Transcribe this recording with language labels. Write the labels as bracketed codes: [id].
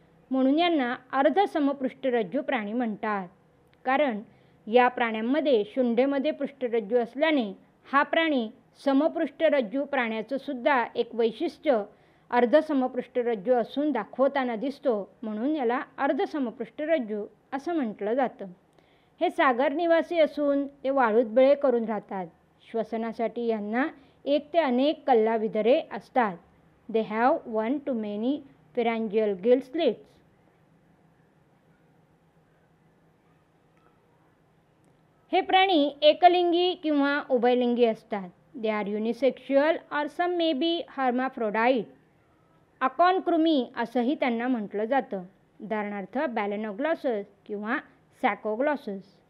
[mr] म्हणून यांना अर्धसमपृष्ठरज्जू प्राणी म्हणतात. कारण या प्राण्यांमध्ये शुंडेमध्ये पृष्ठरज्जू असल्याने हा प्राणी समपृष्ठरज्जू प्राण्याचं सुद्धा एक वैशिष्ट्य अर्धसमपृष्ठरज्जू असून दाखवताना दिसतो, म्हणून याला अर्धसमपृष्ठरज्जू असं म्हटलं जातं. हे सागर निवासी असून ते वाळूत बिळे करून राहतात. श्वसनासाठी यांना 1 ते अनेक कल्लाविधरे असतात. [en] They have 1 to many pharyngeal gill slits. [mr] हे प्राणी एकलिंगी किंवा उभयलिंगी असतात. [en] They are unisexual or some may be hermaphrodite. [mr] अकॉनकृमी असंही त्यांना म्हटलं जातं. उदाहरणार्थ बॅलेनोग्लॉसस किंवा सॅकोग्लॉसस.